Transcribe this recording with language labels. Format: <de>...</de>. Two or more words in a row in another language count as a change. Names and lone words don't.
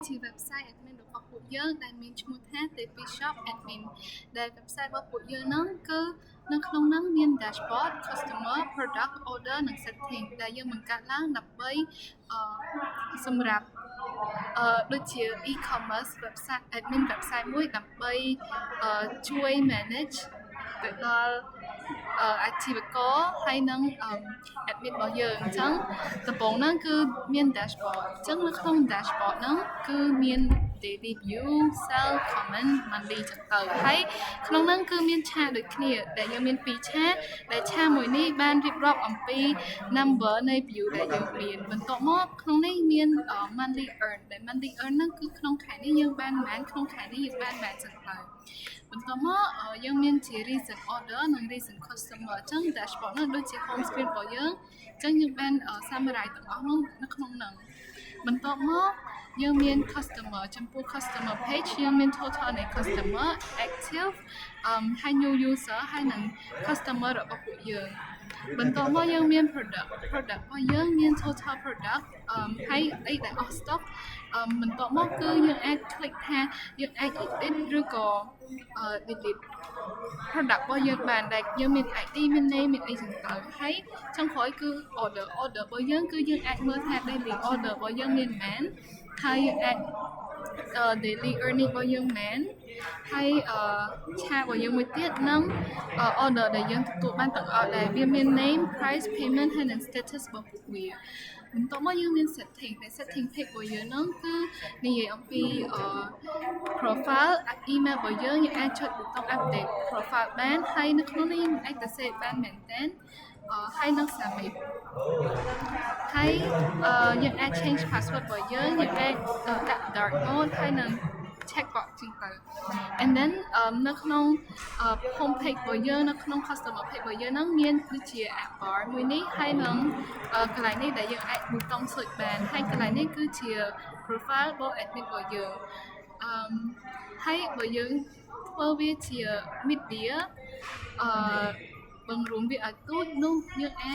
<km>ជា</km> <en>website admin</en> <km>របស់ពួកយើងដែលមានឈ្មោះថា TP Shop Admin ដែល website របស់ពួក យើងហ្នឹងគឺនៅក្នុងហ្នឹងមាន</km> <en>dashboard customer product order</en> <km>និង setting ដែលយើងបង្កើតឡើងដើម្បីសម្រាប់ដូចជា</km> <en>e-commerce website admin website</en> <km>មួយដើម្បីជួយ manage ទៅដល់អាជីវករហើយនឹង admin របស់យើងអញ្ចឹងដំបូងហ្នឹងគឺមាន dashboard អញ្ចឹងនៅក្នុង dashboard ហ្នឹងគឺមាន daily</km> <en>view sell comment monthly</en> <km>ចឹងទៅហើយក្នុងហ្នឹងគឺមានឆាកដូចគ្នាដែលយើងមាន2ឆាកដែលឆាកមួយនេះបានរៀបរាប់អំពី number នៃ view ដែលយើងមានបន្ទាប់មកក្នុងនេះមាន</km> <en>monthly earn</en> <km>ដែល</km> <en>monthly earn</en> <km>ហ្នឹងគឺក្នុងខែនេះយើងបានប៉ុន្មានក្នុងខែនេះយើង បានប៉ុន្មានចឹងទៅបន្ទាប់មកយើងមានជា</km> <en>recent order</en> <km>និង</km> <en>recent customer</en> <km>អញ្ចឹង dashboard នោះដូចជា</km> <en>home screen</en> <km>របស់យើងអញ្ចឹងយើងបាន summarize ទាំងអស់នោះនៅក្នុងហ្នឹងបន្ទាប់មកយើងមាន customer ចំពោះ</km> <en>customer page</en> <km>យើងមាន total នៃ</km> <en>customer active</en> <km>ហើយ</km> <en>new user</en> <km>ហើយនិង customer របស់ពួកយើងបន្ទាប់មកយើងមាន product របស់យើងមាន</km> <en>total product</en> <km>ហើយអីដែលអស់ stock បន្ទាប់មកគឺយើងអាច click ថាយើងអាច edit ឬក៏</km> <en>delete product</en> <km>របស់យើងបានដែលយើងមាន ID មាន name មានអីចឹងទៅហើយចុងក្រោយគឺ order របស់យើងគឺយើងអាចមើលថា</km> <en>daily order</en> <km>របស់យើងមានប៉ុន្មានហើយយើងអាច</km> <en>daily earning</en> <km>របស់យើងមែនហើយឆាករបស់យើងមួយទៀតនឹង order ដែលយើងទទួលបានទាំងអស់ដែលវាមាន</km> <en>name price payment</en> <km>ហើយនិង status របស់ពួកវាបន្ទាប់មកយើងមាន setting ដែល</km> <en>setting page</en> <km>របស់យើងហ្នឹងគឺនិយាយអំពី</km> <en>profile email</en> <km>របស់យើងអាចចុចប៊ូតុង</km> <en>update profile</en> <km>បានហើយនៅក្នុងនេះយើងអាចទៅ save បានមែនតើហើយនឹង submit ហើយយើងអាច</km> <en>change password</en> <km>របស់យើងអាចដាក់</km> <en>dark mode</en> <km>ហើយនឹង</km> <en>check box</en> <km>ជាងទៅ</km> <en>and then</en> <km>នៅក្នុង</km> <en>home page</en> <km>របស់យើងនៅក្នុង</km> <en>customer page</en> <km>របស់យើងហ្នឹងមានដូចជា</km> <en>app bar</en> <km>មួយនេះហើយនឹងកន្លែងនេះដែលយើងអាចប៊ូតុង search បានហើយកន្លែងនេះគឺជា profile របស់ admin របស់យើងហើយបើយើងធ្វើវាជា media បង្រួមវាឲ្យទូចនោះយើង</km>